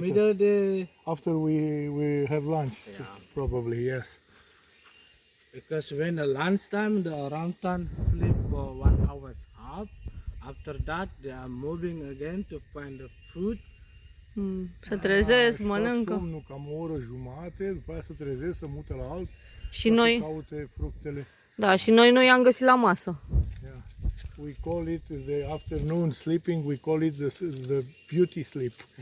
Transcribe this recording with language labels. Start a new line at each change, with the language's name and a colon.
English: middle day, After we have lunch, probably, yes. because when the lunchtime, the orangutan sleep for 1 hour half. After that, they are moving again to find the food.
Romanian: Se trezesc, Își mănâncă. fac somnul cam o oră jumate, după aia se trezesc, se mută la alt, Și ca să noi, caute fructele. da, și noi nu i-am găsit la masă.
English: Yeah. We call it the afternoon sleeping, we call it the beauty sleep.